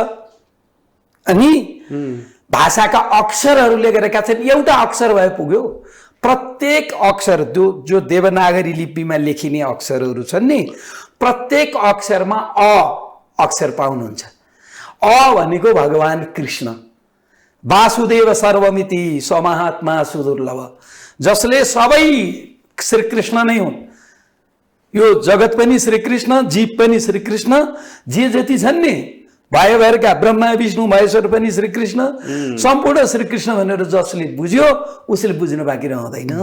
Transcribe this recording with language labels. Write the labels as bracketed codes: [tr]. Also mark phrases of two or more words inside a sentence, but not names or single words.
[ne] अनि भाषाका अक्षरहरूले गरेका छन्। एउटा अक्षर भए पुग्यो। प्रत्येक अक्षर जो देवनागरी लिपिमा लेखिने अक्षरहरू छन् नि, प्रत्येक अक्षरमा अ अक्षर पाउनुहुन्छ। अ भनेको भगवान कृष्ण, [sa] वासुदेव सर्वमिति स्वमहात्मा सुदुर्लभ, [ne] जसले सबै श्रीकृष्ण नै हुन्। यो जगत पनि श्रीकृष्ण, जीव पनि श्रीकृष्ण, जे जति छन् नि भएका ब्रह्मा विष्णु महेश्वर पनि श्रीकृष्ण, सम्पूर्ण श्रीकृष्ण भनेर जसले बुझ्यो उसले बुझ्नु बाँकी रहँदैन।